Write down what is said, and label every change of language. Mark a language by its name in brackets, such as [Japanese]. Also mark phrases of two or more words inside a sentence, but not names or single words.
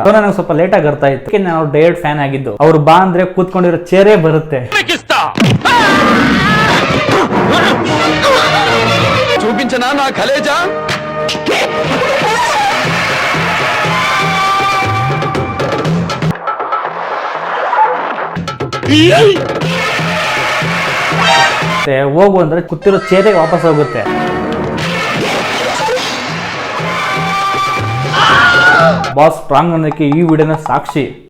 [Kannada] ನನಗೆ ಸ್ವಲ್ಪ ಲೇಟ್ ಆಗಿ ಅರ್ಥ ಆಯ್ತು. ನಾನು ಡೈರೆಕ್ಟ್ ಫ್ಯಾನ್ ಆಗಿದ್ದು. ಅವ್ರು ಬಾ ಅಂದ್ರೆ ಕೂತ್ಕೊಂಡಿರೋ ಚೇರೇ ಬರುತ್ತೆ. [Telugu] చూపించనా నా కలేజా? [Kannada] ಹೋಗು ಅಂದ್ರೆ ಕೂತಿರೋ ಚೇರೆ ವಾಪಸ್ ಹೋಗುತ್ತೆ. ಬಾಸ್ ಸ್ಟ್ರಾಂಗ್ ಅನ್ನೋದಕ್ಕೆ ಈ ವಿಡಿಯೋನ ಸಾಕ್ಷಿ.